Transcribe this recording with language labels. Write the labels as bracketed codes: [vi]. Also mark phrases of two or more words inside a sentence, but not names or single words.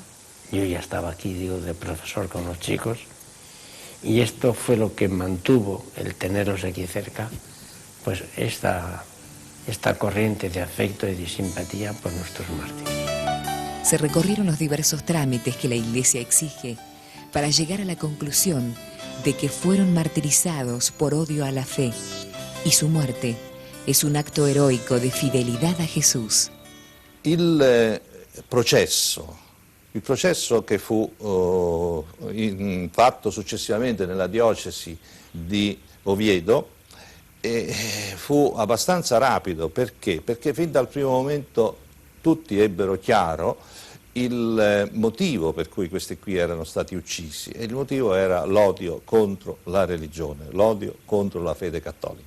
[es] Yo ya estaba aquí, de profesor con los chicos, y esto fue lo que mantuvo el tenerlos aquí cerca, pues esta corriente de afecto y de simpatía por nuestros mártires. Se recorrieron los diversos trámites que la Iglesia exige para llegar a la conclusión de que fueron martirizados por odio a la fe, y su muerte es un acto eroico de fidelidad a Gesù. [it] Il processo che fu fatto successivamente nella diocesi di Oviedo fu abbastanza rapido. Perché? Perché fin dal primo momento tutti ebbero chiaro il motivo per cui questi qui erano stati uccisi, e il motivo era l'odio contro la religione, l'odio contro la fede cattolica.